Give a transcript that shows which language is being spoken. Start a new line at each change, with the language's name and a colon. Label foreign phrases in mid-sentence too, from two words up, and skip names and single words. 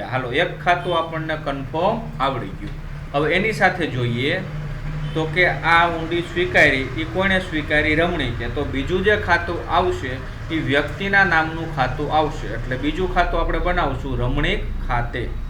Gujarati: હાલો એક ખાતું આપણને કન્ફર્મ આવડી ગયું। હવે એની સાથે જોઈએ તો કે આ હૂંડી સ્વીકારી ઈ કોણે સ્વીકારી રમણીકે। તો બીજું જે ખાતું આવશે ઈ વ્યક્તિના નામનું ખાતું આવશે એટલે બીજું ખાતું આપણે બનાવશું રમણીક ખાતે।